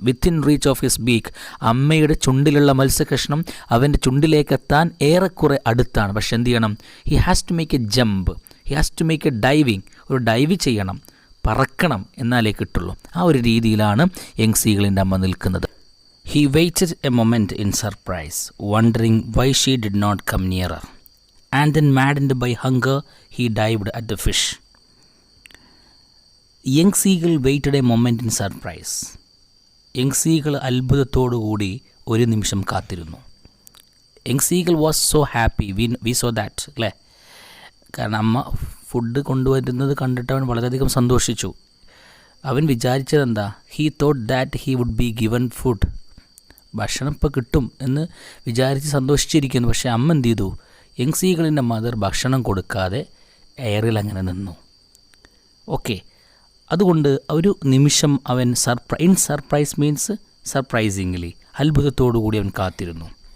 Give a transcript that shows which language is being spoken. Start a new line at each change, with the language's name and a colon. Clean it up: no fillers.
English: within reach of his beak,
Malayalam: അമ്മയുടെ ചുണ്ടിലുള്ള മത്സ്യകഷ്ണം അവൻ്റെ ചുണ്ടിലേക്ക് എത്താൻ ഏറെക്കുറെ അടുത്താണ്. പക്ഷെ എന്ത് ചെയ്യണം?
English: he has to make a jump, he has to make a diving,
Malayalam: ഒരു ഡൈവ് ചെയ്യണം, പറക്കണം, എന്നാലേ കിട്ടുള്ളൂ. ആ ഒരു രീതിയിലാണ് യങ് സീകളിൻ്റെ അമ്മ നിൽക്കുന്നത്.
English: He waited a moment in surprise, wondering why she did not come nearer. And then, maddened by hunger, he dived at the fish. Young seagull waited a moment in surprise.
Malayalam: Young seagull അത്ഭുതത്തോടുകൂടി ഒരു നിമിഷം കാത്തിരുന്നു.
English: Young seagull was so happy. We saw that,
Malayalam: അല്ലേ? കാരണം അമ്മ food കൊണ്ടുവരുന്നത് കണ്ടിട്ട് അവൻ വളരെയധികം സന്തോഷിച്ചു. അവൻ വിചാരിച്ചതെന്താ?
English: He thought that he would be given food.
Malayalam: ഭക്ഷണം ഇപ്പോൾ കിട്ടും എന്ന് വിചാരിച്ച് സന്തോഷിച്ചിരിക്കുന്നു. പക്ഷേ അമ്മ എന്ത് ചെയ്തു? യങ് സീകളിൻ്റെ മദർ ഭക്ഷണം കൊടുക്കാതെ എയറിൽ അങ്ങനെ നിന്നു. ഓക്കെ, അതുകൊണ്ട് ഒരു നിമിഷം അവൻ
English: surprise means surprisingly,
Malayalam: അത്ഭുതത്തോടുകൂടി അവൻ കാത്തിരുന്നു.